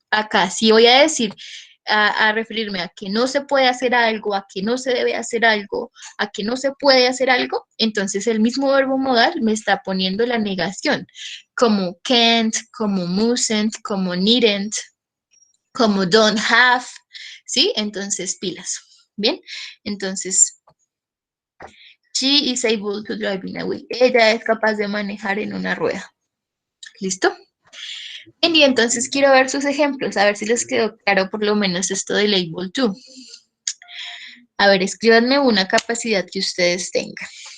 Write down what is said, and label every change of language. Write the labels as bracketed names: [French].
[Spanish] Acá sí voy a decir, a referirme a que no se puede hacer algo, a que no se debe hacer algo, a que no se puede hacer algo, entonces el mismo verbo modal me está poniendo la negación, como can't, como mustn't, como needn't, como don't have, ¿sí? Entonces, pilas. Bien, entonces, [English] she is able to drive in a wheel. [Spanish] Ella es capaz de manejar en una rueda. ¿Listo? Bien, y entonces quiero ver sus ejemplos, a ver si les quedó claro por lo menos esto del able to. A ver, escríbanme una capacidad que ustedes tengan.